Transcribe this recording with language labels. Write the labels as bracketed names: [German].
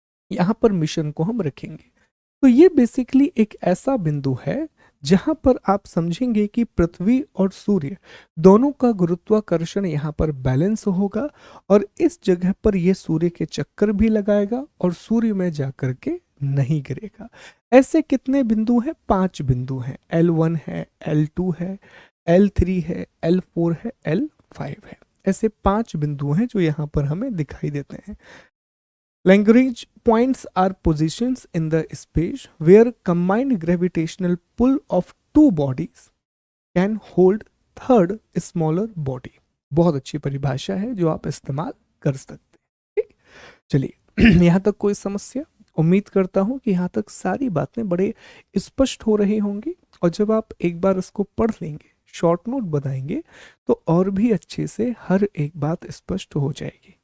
[Hindi] यहां पर मिशन को हम रखेंगे। तो ये बेसिकली एक ऐसा बिंदु है जहां पर आप समझेंगे कि पृथ्वी और सूर्य दोनों का गुरुत्वाकर्षण यहाँ पर बैलेंस होगा और इस जगह पर यह सूर्य के चक्कर भी लगाएगा और सूर्य में जाकर के नहीं गिरेगा। ऐसे कितने बिंदु हैं? 5 बिंदु हैं। L1 है, L2 है, L3 है, L4 है, L5 है। ऐसे 5 बिंदु हैं जो यहाँ पर हमें दिखाई देते हैं। [English] Lagrange points are positions in the space where combined gravitational pull of two bodies can hold third smaller body। [Hindi] बहुत अच्छी परिभाषा है जो आप इस्तेमाल कर सकते हैं। ठीक, चलिए यहाँ तक कोई समस्या? उम्मीद करता हूँ कि यहाँ तक सारी बातें बड़े स्पष्ट हो रही होंगी और जब आप एक बार इसको पढ़ लेंगे, शॉर्ट नोट बनाएंगे, तो और भी अच्छे से हर एक बात स्पष्ट हो जाएगी।